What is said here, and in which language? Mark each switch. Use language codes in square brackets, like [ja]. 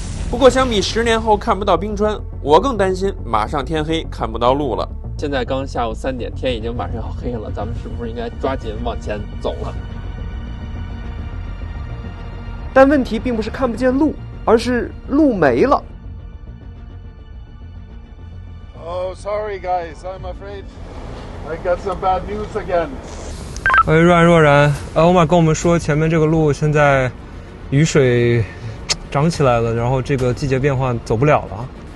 [zh] 不过相比10年后看不到冰川，我更担心马上天黑看不到路了。现在刚下午3点，天已经马上要黑了，咱们是不是应该抓紧往前走了？但问题并不是看不见路，而是路没了。 [en] Oh, sorry guys, I'm afraid I got some bad news again. [zh] 喂，若然，欧玛跟我们说，前面这个路现在雨水涨起来了，然后这个季节变化走不了了。